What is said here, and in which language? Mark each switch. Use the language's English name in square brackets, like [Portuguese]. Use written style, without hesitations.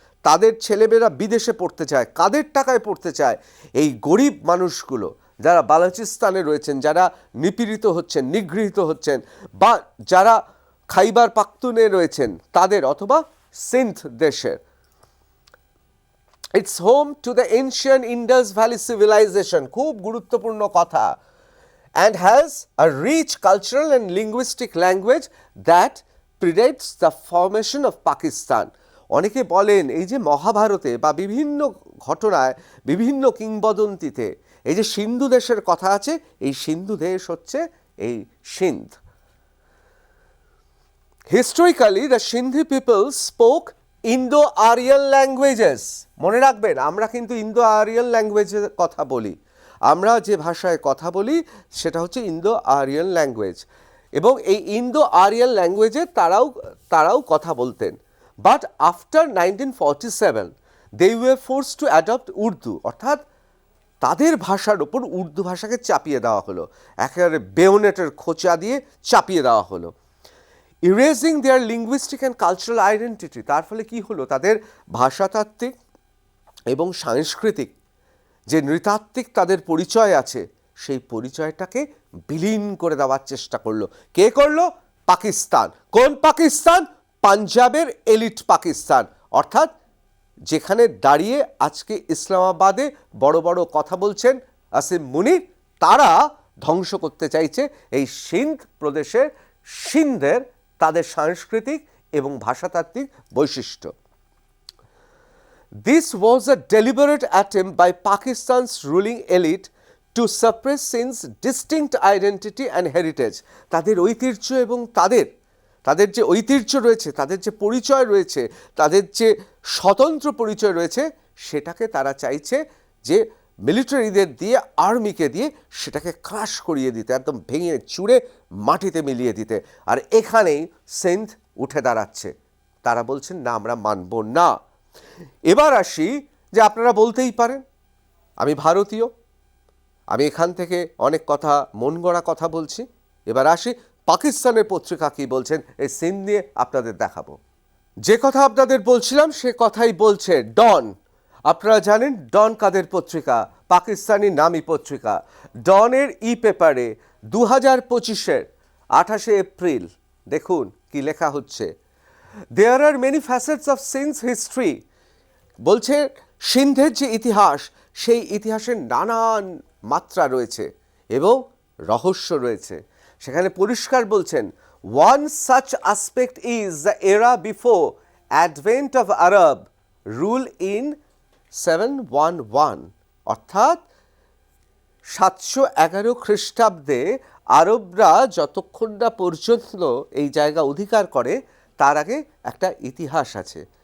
[Bangla] তাদের ছেলেমেয়েরা বিদেশে পড়তে চায়। কাদের টাকায় পড়তে চায়? এই গরিব মানুষগুলো যারা বালুচিস্তানে রয়েছেন, যারা নিপীড়িত হচ্ছেন, নিগৃহীত হচ্ছেন, বা যারা খাইবার পাখতুনে রয়েছেন তাদের, অথবা সিন্ধ দেশের। [English] it's home to the ancient Indus valley civilisation, [Bangla] খুব গুরুত্বপূর্ণ কথা, [English] and has a rich cultural and linguistic language that predates the formation of Pakistan. [Bangla] অনেকে বলেন এই যে মহাভারতে বা বিভিন্ন ঘটনায়, বিভিন্ন কিংবদন্তিতে এই যে সিন্ধু দেশের কথা আছে, এই সিন্ধু দেশ হচ্ছে এই Sindh. [English] Historically, the Sindhi people spoke Indo-Aryan languages. [Bangla] মনে রাখবেন, আমরা কিন্তু ইন্দো-আরিয়ান ল্যাঙ্গুয়েজের কথা বলি। আমরা যে ভাষায় কথা বলি সেটা হচ্ছে ইন্দো-আরিয়ান ল্যাঙ্গুয়েজ, এবং এই ইন্দো-আরিয়ান ল্যাঙ্গুয়েজে তারাও কথা বলতেন। [English] but after 1947 they were forced to adopt Urdu, [Bangla] অর্থাৎ তাদের ভাষার ওপর উর্দু ভাষাকে চাপিয়ে দেওয়া হলো, একেবারে বেয়োনেটের খোঁচা দিয়ে চাপিয়ে দেওয়া হলো। [English] erasing their linguistic and cultural identity, [Bangla] তার ফলে কি হলো? তাদের ভাষাতাত্ত্বিক এবং সাংস্কৃতিক যে নৃতাত্ত্বিক তাদের পরিচয় আছে, সেই পরিচয়টাকে বিলীন করে দেওয়ার চেষ্টা করলো। কে করলো? পাকিস্তান। কোন পাকিস্তান? পাঞ্জাবের এলিট পাকিস্তান, অর্থাৎ যেখানে দাঁড়িয়ে আজকে ইসলামাবাদে বড় বড় কথা বলছেন আসিম মুনির, তারা ধ্বংস করতে চাইছে এই সিন্ধ প্রদেশের সিন্ধের তাদের সাংস্কৃতিক এবং ভাষাতাত্ত্বিক বৈশিষ্ট্য। [English] This was a deliberate attempt by Pakistan's ruling elite to suppress Sindh's distinct identity and heritage. [Bangla] তাদের ঐতিহ্য এবং তাদের যে ঐতিহ্য রয়েছে, তাদের যে পরিচয় রয়েছে, তাদের যে স্বতন্ত্র পরিচয় রয়েছে, সেটাকে তারা চাইছে যে মিলিটারিদের দিয়ে, আর্মিকে দিয়ে সেটাকে ক্রাশ করিয়ে দিতে, একদম ভেঙে চুড়ে মাটিতে মিলিয়ে দিতে। আর এখানেই সিন্ধ উঠে দাঁড়াচ্ছে, তারা বলছেন না, আমরা মানব না। এবার আসি যে আপনারা বলতেই পারেন আমি ভারতীয়, আমি এখান থেকে অনেক কথা, মন গড়া কথা বলছি। এবার আসি পাকিস্তানের পত্রিকা কি বলছেন এই সিন্ধ নিয়ে আপনাদের দেখাবো। যে কথা আপনাদের বলছিলাম সে কথাই বলছে ডন। আপনারা জানেন ডন কাদের পত্রিকা? পাকিস্তানি নামী পত্রিকা। ডনের পেপারে 2025-এর 28 এপ্রিল দেখুন কি লেখা হচ্ছে। [English] There are many facets of Sindh's history. [Bangla] বলছে সিন্ধের যে ইতিহাস, সেই ইতিহাসের নানান মাত্রা রয়েছে এবং রহস্য রয়েছে। সেখানে পরিষ্কার বলছেন, [English] one such aspect is the era before advent of Arab rule in 711, [Bangla] অর্থাৎ 711 খ্রিস্টাব্দে আরবরা যতক্ষণ না পর্যন্ত এই জায়গা অধিকার করে তার আগে একটা ইতিহাস আছে।